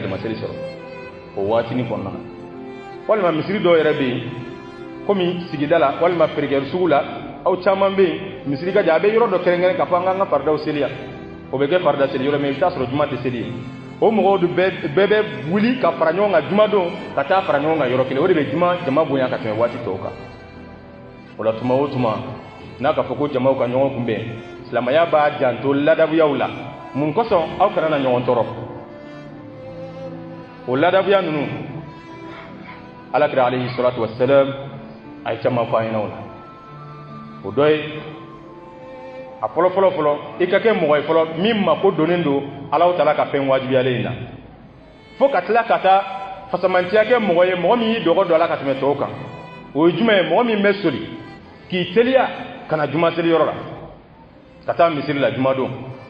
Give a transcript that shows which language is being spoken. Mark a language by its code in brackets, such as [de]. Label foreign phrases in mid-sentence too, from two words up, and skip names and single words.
[bm] jama seli sɔrɔ o waatinin kɔnɔna na walima misiri dɔw yɛrɛ bɛ yen komi sigida la walima feerekɛyɔrɔ sugu la aw caman bɛ yen misiri ka jan a bɛ yɔrɔ dɔ kɛrɛnkɛrɛn k'a fɔ an k'an ka faridaw seli yan o bɛ kɛ farida seli yɔrɔ min i bɛ taa sɔrɔ juma tɛ seli yen o mɔgɔw bɛɛ bɛ wuli ka fara ɲɔgɔn kan juma don ka taa fara ɲɔgɔn kan yɔrɔ kelen o de bɛ jama bonya ka tɛmɛ waati tɔw kan o la tuma o tuma n'a ka fɔ ko jamaw ka ɲɔgɔn kunbɛn silamɛya b'a janto ladabuyaw la mun kosɔn aw kana na ɲɔgɔn tɔɔrɔ o ladabuya ninnu alakira [ar] عليه الصلاة والسلام [bm] a ye caman fɔ an ɲɛna o la o dɔ ye a fɔlɔ i ka kɛ mɔgɔ ye fɔlɔ min mako donnen don Alahu taala ka fɛn wajibiyalen in na fo ka tila ka taa fasamantiya kɛ mɔgɔ ye mɔgɔ min y'i dɔgɔ don a la ka tɛmɛ tɔw kan o ye jumɛn ye mɔgɔ min bɛ soli k'i teliya ka na juma seli yɔrɔ la ka taa misiri la juma don